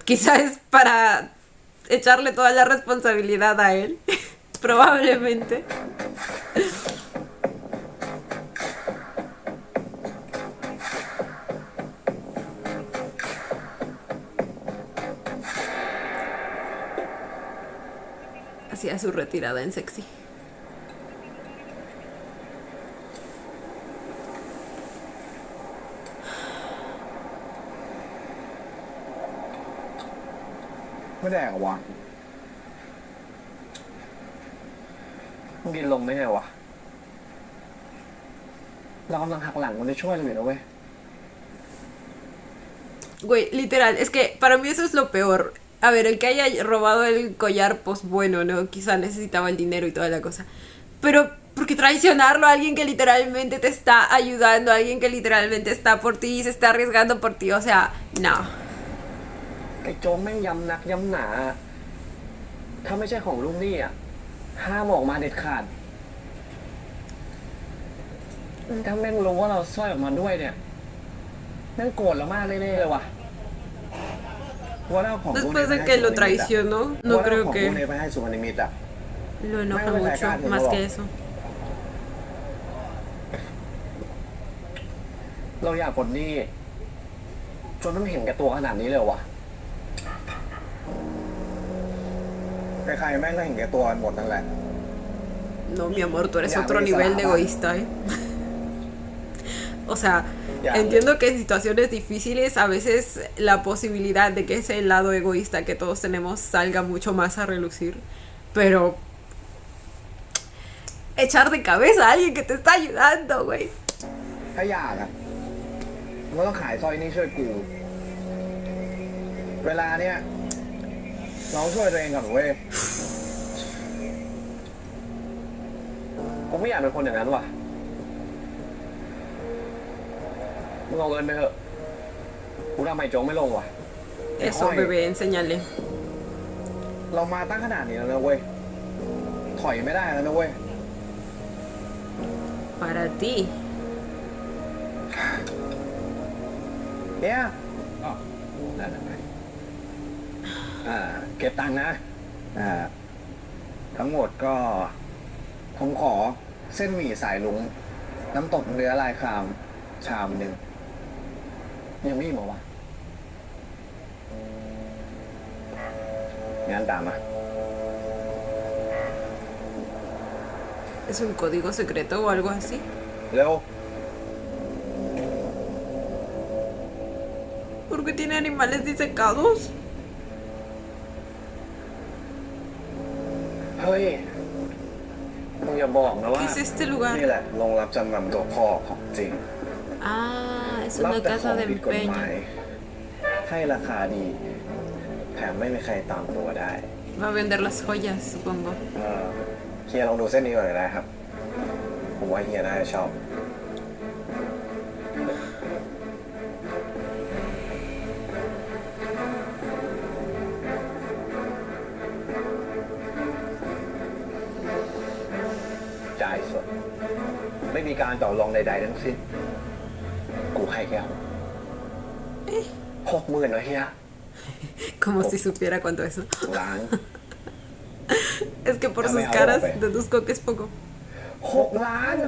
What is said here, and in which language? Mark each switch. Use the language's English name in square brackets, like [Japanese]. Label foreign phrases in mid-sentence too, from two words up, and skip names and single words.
[Spanish] Quizás es para echarle toda la responsabilidad a él, probablemente. Hacía su retirada en sexy. [Thai] ไม่ได้เหรอวะ มึงกินลงไม่ใช่เหรอวะ เรากำลังหักหลังมันจะช่วยเราอยู่นะเว้ย [Spanish] Güey, literal, es que para mí eso es lo peor. A ver, el que haya robado el collar, pues bueno, ¿no? Quizá necesitaba el dinero y toda la cosa. Pero, ¿por qué traicionarlo a alguien que literalmente te está ayudando? A alguien que literalmente está por ti y se está arriesgando por ti. O sea, no. [Thai] ไอ้โจ๊กแม่งย้ำนักย้ำหนา ถ้าไม่ใช่ของลุงนี่อ่ะ ห้ามออกมาเด็ดขาด ถ้าแม่งรู้ว่าเราสร้อยออกมาด้วยเนี่ย แม่งโกรธเรามากแน่ๆเลยว่ะ ว่าแล้วของพวกนี้ [Spanish] Después de que lo traicionó, no [Thai] ว่าแล้ว [Spanish] creo [Thai] ของพวก [Spanish] que [Thai] นี้ไปให้สุวรรณมิตรอ่ะ [Spanish] lo enoja mucho, más que eso. [Thai] เราอยากปลดหนี้จนต้องเห็นแก่ตัวขนาดนี้เลยเหรอวะ ใครๆแม่งก็เห็นแก่ตัวกันหมดนั่นแหละ [Spanish] No, mi amor, tú eres Ya, otro me nivel de salaba. egoísta, ¿eh? O sea, Ya. entiendo que en situaciones difíciles a veces la posibilidad de que ese lado egoísta que todos tenemos salga mucho más a relucir, pero echar de cabeza a alguien que te está ayudando, güey. [Thai] ถ้าอยากอ่ะมึงก็ต้องขายสร้อยนี่ช่วยกู เวลาเนี้ยเราช่วยตัวเองก่อนเว้ย กูไม่อยากเป็นคนอย่างนั้นว่ะ มึงเอาเงินไปเถอะ กูทำไมโจ๊กไม่ลงว่ะ [Spanish] Eso, bebé, enséñale. [Thai] เรามาตั้งขนาดนี้แล้วนะเว้ย ถอยไม่ได้แล้วนะเว้ย [Spanish] Para ti. [Thai] เนี่ยอ๋อนั่นไงเก็บตังค์นะ ทั้งหมดก็ผมขอเส้นหมี่สายลุงน้ำตกเนื้อลายครามชามหนึ่งยังไม่อิ่มเหรอวะงั้นตามมา [Spanish] ¿Es un código secreto o algo así? [Thai] เร็ว [Spanish] ¿Por qué tiene animales disecados? [Thai] เฮ้ยมึงอย่าบอกนะว่า [Spanish] ¿Qué es este lugar? [Thai] นี่แหละโรงรับจำนำตัวพ่อของจริง [Spanish] Ah, es [Thai] รับ [Spanish] una [Thai] แต่ขอ [Spanish] casa ง de [Thai] ผิดกฎหมาย [Spanish] empeño. [Thai] ให้ราคาดี แถมไม่มีใครตามตัวได้ [Spanish] Va a vender las joyas, supongo. [Thai] เฮียลองดูเส้นนี้ก่อนเลยนะครับ ผมว่าเฮียน่าจะชอบ จ่ายสด ไม่มีการต่อรองใดๆทั้งสิ้น กูให้แค่60,000นะเฮีย [Spanish] Como si supiera cuánto es. [Thai] ล้าน [Spanish] Es que por Dame sus algo, caras pe. deduzco que es poco. [Thai] 6 ล้าน